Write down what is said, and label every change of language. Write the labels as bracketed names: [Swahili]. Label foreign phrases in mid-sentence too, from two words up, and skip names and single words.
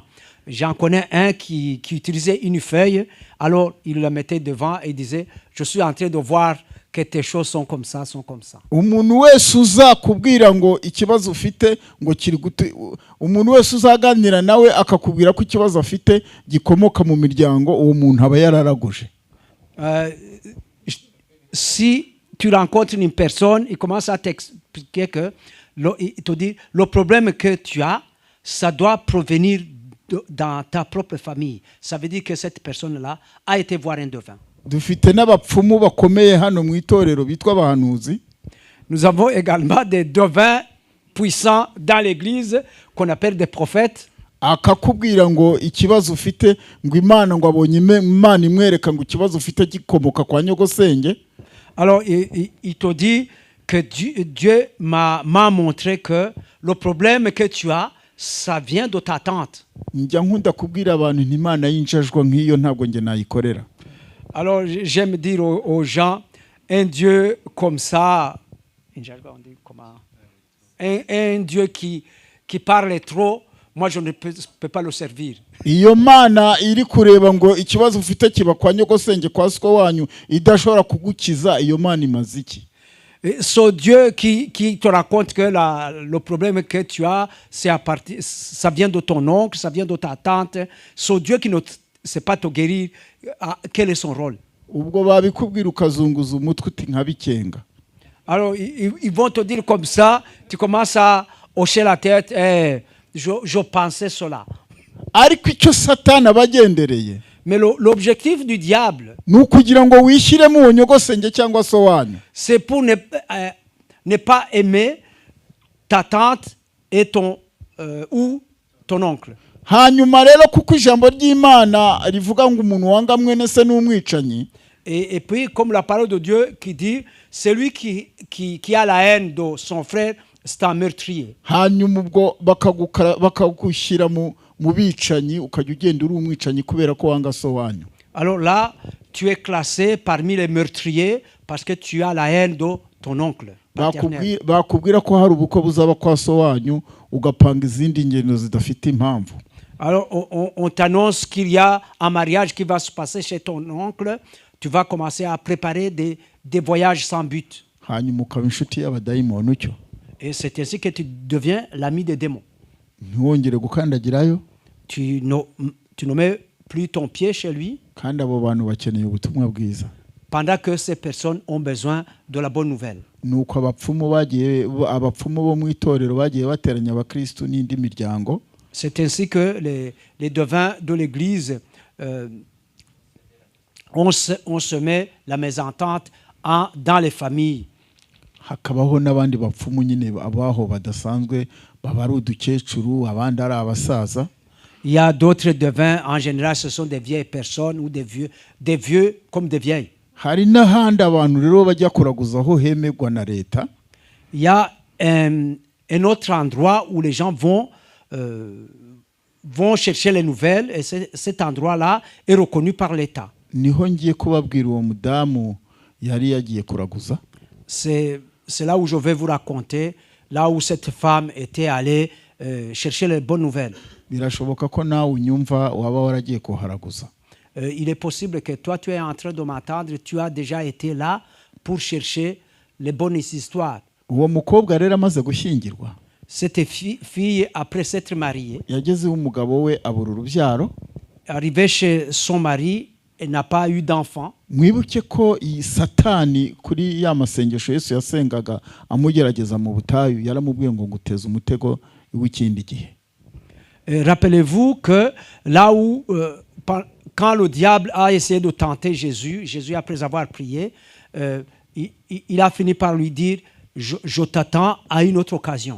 [French] J'en connais un qui utilisait une feuille, alors il la mettait devant et disait je suis en train de voir que tes choses sont comme ça, sont comme ça. [Kinyarwanda] Umuntu wese uzakubwira ngo ikibazo ufite ngo kiri gute, umuntu wese uzaganira nawe akakubwira ko ikibazo afite gikomoka mu miryango, uwo muntu aba yararaguje. [French] Si tu rencontres une personne, il commence à t'expliquer que il te dit le problème que tu as, ça doit provenir dans ta propre famille. Ça veut dire que cette personne-là a été voir un devin. [Kinyarwanda] Dufite n'abapfumu bakomeye hano mu itorero bitwa abahanuzi. [French] Nous avons également des devins puissants dans l'église qu'on appelle des prophètes. [Kinyarwanda] Akakubwira ngo ikibazo ufite ngo Imana ngo abonye Imana imwereka ngo ikibazo ufite gikomoka kwa nyogosenge. [French] Alors il te dit que Dieu m'a montré que le problème que tu as, ça vient de ta tante. [Kinyarwanda] Njya nkunda kubwira abantu nti Imana y'injajwa nk'iyo ntabwo nge nayikorera. [French] Alors j'aime dire aux gens, un Dieu comme ça, un Dieu qui parle trop, moi je ne peux pas le servir. [Kinyarwanda] Iyo Mana iri kureba ngo ikibazo ufite kiba kwa nyogosenge kwa siko wanyu idashobora kugukiza, iyo Mana imaze iki? [French] Ce Dieu qui te raconte que le problème que tu as, ça vient de ton oncle, ça vient de ta tante. Ce Dieu qui ne sait pas te guérir, quel est son rôle? [Kinyarwanda] Ubwo babikubwira ukazunguza umutwe uti nkabikenga. [French] Alors ils vont te dire comme ça, tu commences à hocher la tête, je pensais cela. [Kinyarwanda] Ariko icyo Satani abagendereye. [French] Mais l'objectif du diable, [Kinyarwanda] nukugira ngo wishyiremo uwo nyogosenge cyangwa so wanyu, [French] c'est pour ne pas aimer ta tante et ton ou ton oncle. [Kinyarwanda] Hanyuma rero kuko ijambo ry'Imana rivuga ngo umuntu wanga mwene se n'umwicanyi. [French] Et puis comme la parole de Dieu qui dit celui qui a la haine de son frère c'est un meurtrier. [Kinyarwanda] Hanyuma ubwo bakagushyira mu bicanyi ukajya ugenda uri umwicanyi kubera ko wanga so wanyu. [French] Alors là tu es classé parmi les meurtriers parce que tu as la haine de ton oncle. [Kinyarwanda] Bakubwira ko hari ubukwe buzaba kwa so wanyu ugapanga izindi ngendo zidafite impamvu. [French] Alors on t'annonce qu'il y a un mariage qui va se passer chez ton oncle, tu vas commencer à préparer des voyages sans but. [Kinyarwanda] Hanyuma ukaba inshuti y'abadayimoni utyo. [French] Et c'est ainsi que tu deviens l'ami des démons. [Kinyarwanda] Ntiwongere gukandagirayo. [French] Tu ne mets plus ton pied chez lui. [Kinyarwanda] Kandi abo bantu bakeneye ubutumwa bwiza. [French] Pendant que ces personnes ont besoin de la bonne nouvelle. [Kinyarwanda] Nuko abapfumu bo mu itorero bagiye bateranya abakristo n'indi miryango. [French] C'est ainsi que les devins de l'église on se met la mésentente dans les familles. [Kinyarwanda] Hakabaho n'abandi bapfumu nyine abaho badasanzwe baba ari udukecuru abandi ari abasaza. [French] Il y a d'autres devins, en général ce sont des vieilles personnes ou des vieux comme des vieilles. [Kinyarwanda] Hari n'ahandi abantu rero bajya kuraguza aho hemegwa na leta. [French] Il y a un autre endroit où les gens vont chercher les nouvelles et cet endroit-là est reconnu par l'État. [Kinyarwanda] Niho ngiye kubabwira uwo mudamu yari yagiye kuraguza. [French] C'est là où je vais vous raconter, là où cette femme était allée chercher les bonnes nouvelles. [Kinyarwanda] Birashoboka ko nawe unyumva waba waragiye kuharaguza. [French] Il est possible que toi, tu es en train de m'entendre, tu as déjà été là pour chercher les bonnes histoires. [Kinyarwanda] Uwo mukobwa rero amaze gushyingirwa. [French] Cette fille, après s'être mariée, [Kinyarwanda] yagezeho umugabo we abura urubyaro. [French] Arrivée chez son mari, elle n'a pas eu d'enfant. [Kinyarwanda] Mwibuke ko Satani kuri ya masengesho Yesu yasengaga amugerageza mu butayu yaramubwiye ngo nguteze umutego w'ikindi gihe. [French] Rappelez-vous que là où quand le diable a essayé de tenter Jésus après avoir prié, il a fini par lui dire je t'attends à une autre occasion.